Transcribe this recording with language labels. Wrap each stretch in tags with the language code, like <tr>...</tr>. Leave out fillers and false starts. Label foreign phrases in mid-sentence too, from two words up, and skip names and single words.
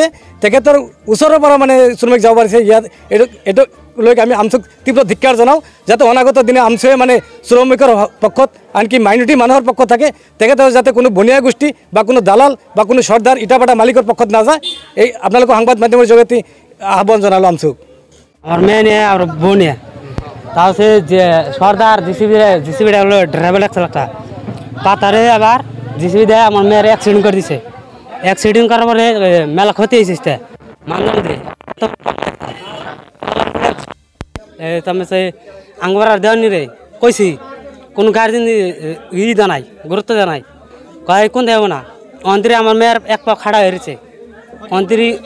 <as>তেখেতৰ ওচৰৰ পৰা মানে শ্ৰমিক যাব পাৰিছে। ইয়াত এইটো লৈকে আমি আমচুক তীব্ৰ ধিক্কাৰ জনাওঁ, যাতে অনাগত দিনে আমচুৱে মানে শ্ৰমিকৰ পক্ষত আনকি মাইনৰিটি মানুহৰ পক্ষত থাকে, তেখেতৰ যাতে কোনো বনিয়া গোষ্ঠী বা কোনো দালাল বা কোনো সৰ্দাৰ ইটাভাটা মালিকৰ পক্ষত নাযায়। এই আপোনালোকৰ সংবাদ মাধ্যমৰ জৰিয়তে আহ্বান জনালো আমচুক</as> <bn>আমার মেয়ে নিয়ে আর বউ নিয়ে তাও সে যে সর্দার জিসিবি হলো ড্রাইভার একটা পাতারে আবার জিসিবি দেয় আমার মেয়ের অ্যাক্সিডেন্ট করে দিছে অ্যাক্সিডেন্ট করার পরে মেলা ক্ষতি হয়েছে মানলাম দিয়ে তুমি সে আঙ্গবার দেওয়ানি রে কইছি কোন গার্জেন দেওয়া নাই গুরুত্ব দেওয়া নাই কয় কোন দেব না অন্তরে আমার মেয়ের এক পা খাড়া হয়েছে অন্তরি</bn>